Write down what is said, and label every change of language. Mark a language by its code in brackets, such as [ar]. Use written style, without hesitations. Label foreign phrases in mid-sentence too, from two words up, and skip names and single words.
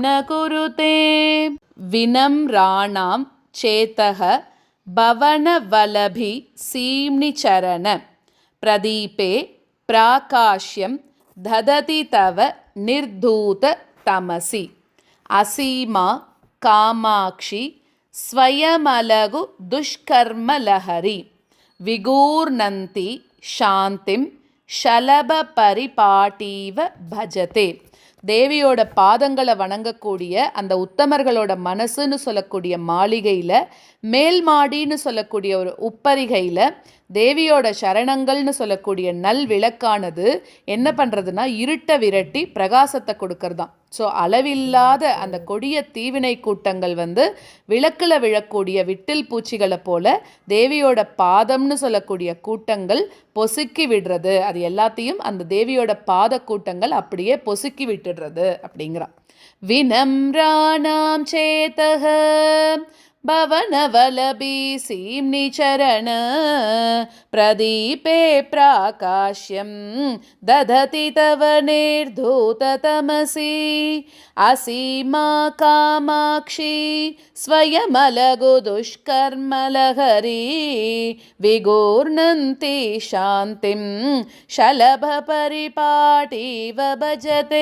[sa] कुरुते विनम्राणां चेतः भवनवलभि सीम्निचरण प्रदीपे प्राकाश्यं ददति तव निर्धूत तमसि असीमा कामाक्षि स्वयमलगु दुष्कर्मलहरि विगूर्णन्ति शान्तिं शलभपरिपाटीव भजते. [ta] தேவியோட பாதங்களை வணங்கக்கூடிய அந்த உத்தமர்களோட மனசுன்னு சொல்லக்கூடிய மாளிகையில், மேல் மாடின்னு சொல்லக்கூடிய ஒரு உப்பரிகையில் தேவியோட சரணங்கள்னு சொல்லக்கூடிய நல் விளக்கானது என்ன பண்ணுறதுன்னா இருட்டை விரட்டி பிரகாசத்தை கொடுக்கறதான். ஸோ அளவில்லாத அந்த கொடிய தீவினை கூட்டங்கள் விளக்கில் விழக்கூடிய விட்டில் பூச்சிகளை போல தேவியோட பாதம்னு சொல்லக்கூடிய கூட்டங்கள் பொசுக்கி விடுறது. அது எல்லாத்தையும் அந்த தேவியோட பாத கூட்டங்கள் அப்படியே பொசுக்கி விட்டுடுறது அப்படிங்கிறான். [sa] विनम्राणां चेतः भवनवलभि सीम्निचरण प्रदीपे प्राकाश्यं दधति तव निर्धूततमसि असीमा कामाक्षी स्वयमलगु दुष्कर्मलहरी विगूर्णन्ति शान्तिं शलभपरिपाटीव भजते.